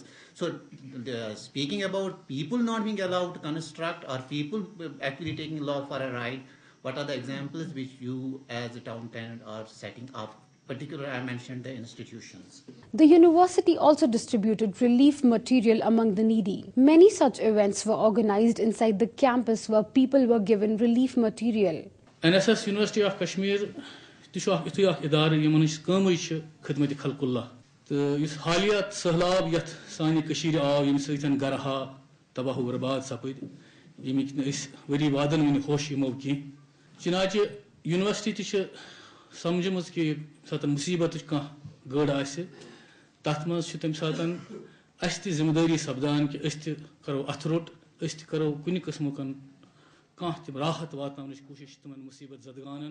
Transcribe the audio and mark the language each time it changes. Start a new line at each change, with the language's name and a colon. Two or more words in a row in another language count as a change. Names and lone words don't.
English: So, speaking about people not being allowed to construct or people actually taking law for a ride, what are the examples which you as a town tenant are setting up? Particularly, I mentioned the institutions. The university also distributed relief material among the needy. Many such events were organized inside the campus where people were given relief material.
Kashmiri: NSS University of Kashmir تشو اکھ ادارٕ یِمن ہٕنٛز کٲمٕے چھِ خدمت خلق اللہ تہٕ یُس حالیات سہلاب یتھ سانہِ کٔشیٖرِ آو ییٚمہِ سۭتۍ گرہا تباہ و برباد سپٕدۍ ییٚمِکۍ نہٕ أسۍ ؤری وادن وُنہِ ہوش یِمو کینٛہہ چنانچہِ یونیورسٹی تہِ چھِ سمجھمٕژ کہِ ییٚمہِ ساتہٕ مُصیبتٕچ کانٛہہ گٔر آسہِ تتھ منٛز چھِ تمہِ ساتہٕ اَسہِ تہِ ذمہٕ دٲری سپدان کہِ أسۍ تہِ کرو اتھ روٚٹ أسۍ تہِ کرو کُنہِ قٕسمُک کانٛہہ تہِ راحت واتناونٕچ کوٗشش تِمن مُصیبت زدگانن